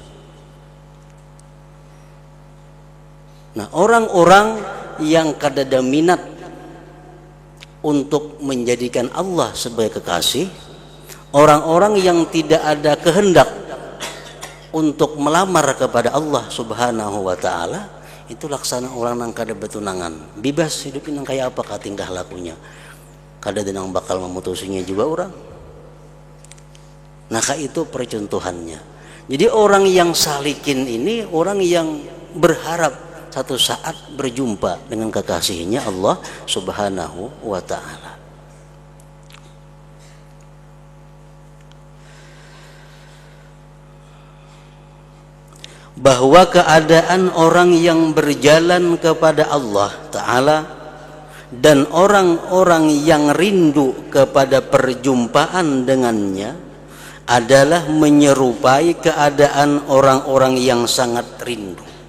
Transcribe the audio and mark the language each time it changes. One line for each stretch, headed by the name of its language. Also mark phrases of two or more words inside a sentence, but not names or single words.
Banjar: Nah, orang-orang yang kadada minat untuk menjadikan Allah sebagai kekasih, orang-orang yang tidak ada kehendak untuk melamar kepada Allah
Arabic: سبحانه وتعالى
Banjar: itu laksana orang nang kada betunangan, bebas hidup nang kayak apa tingkah lakunya. Kada denang bakal memutusinya juga orang.
Indonesian: Nah, itu percontohannya. Jadi orang yang salikin ini orang yang berharap satu saat berjumpa dengan kekasihnya Allah
Arabic: سبحانه وتعالى.
Indonesian: Bahwa keadaan orang yang berjalan kepada Allah taala dan orang-orang yang rindu kepada perjumpaan dengannya adalah menyerupai keadaan orang-orang yang sangat rindu.